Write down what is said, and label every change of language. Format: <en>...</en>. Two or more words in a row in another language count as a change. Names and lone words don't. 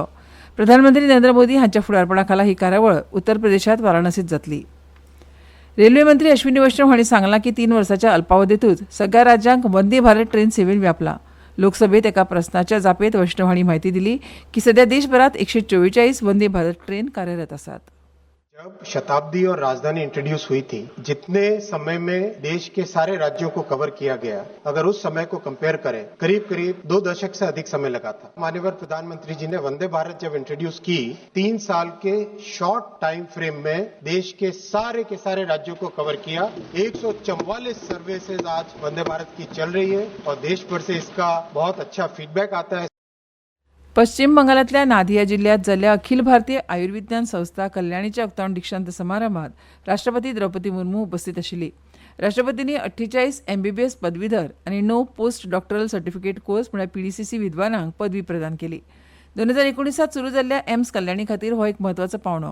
<kok>प्रधानमंत्री नरेंद्र मोदी हांच्या फुडारपणा खाला ही कार्यावळ उत्तर प्रदेशांत वाराणसीत जातली. रेल्वे मंत्री अश्विनी वैष्णव हांणी सांगलां की 3 वर्सांच्या अल्पावधींतूच सगळ्या राज्यांक वंदे भारत ट्रेन सेवेन व्यापला. लोकसभेत एका प्रस्नाच्या जापेत वैष्णव हांणी म्हायती दिली की सध्या देशभरात 144 वंदे भारत ट्रेन कार्यरत आसात.</kok> <hi>जब शताब्दी और राजधानी इंट्रोड्यूस हुई थी, जितने समय में देश के सारे राज्यों को कवर किया गया, अगर उस समय को कंपेयर करें, करीब करीब 2 दशक से अधिक समय लगा था. माननीय प्रधानमंत्री जी ने वंदे भारत जब इंट्रोड्यूस की, 3 साल के</hi> <en>short time frame</en> <hi>में देश के सारे राज्यों को कवर किया. 144 सर्विसेज आज वंदे भारत की चल रही है और देश भर से इसका बहुत अच्छा फीडबैक आता है.</hi> <kok>पश्चिम बंगालातल्या नादिया जिल्ह्यात जाल्ल्या अखिल भारतीय आयुर्विज्ञान संस्था कल्याणीच्या उक्तावण दीक्षांत समारंभात राष्ट्रपती द्रौपदी मुर्मू उपस्थित आशिल्ली. राष्ट्रपतींनी 48 MBBS पदवीधर आनी 9</kok> <en>post doctoral certificate course</en> <kok>म्हळ्यार PDCC विद्वानांक पदवी प्रदान केली. 2019 सुरू जाल्ल्या एम्स कल्याणी खातीर हो एक म्हत्वाचो पावणो.</kok>